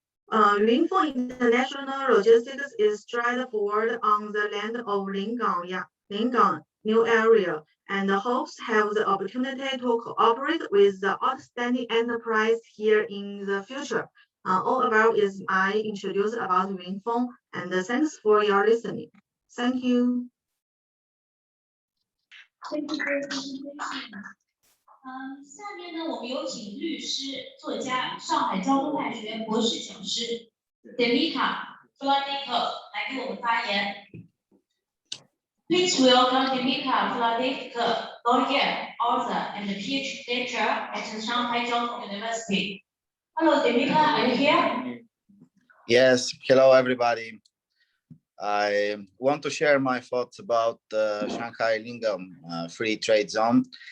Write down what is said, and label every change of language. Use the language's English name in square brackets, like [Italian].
[English] Winfeng International Logistics is straightforward on the land of Lingang new area, and hopes have the opportunity to cooperate with the outstanding enterprise here in the future. All about is I introduce about Winfeng, and thanks for your listening. Thank you. Thank you for your presentation. [Chinese] 下面呢，我们有请律师、作家、上海交通大学博士讲师 Demika Vladiko 来给我们发言。 [English] Please welcome Demika Vladiko, lawyer, author, and PhD lecturer at Shanghai Jiaotong University. Hello, Demika, are you here? Yes. Hello, everybody. I want to share my thoughts about Shanghai Lingang Free Trade Zone.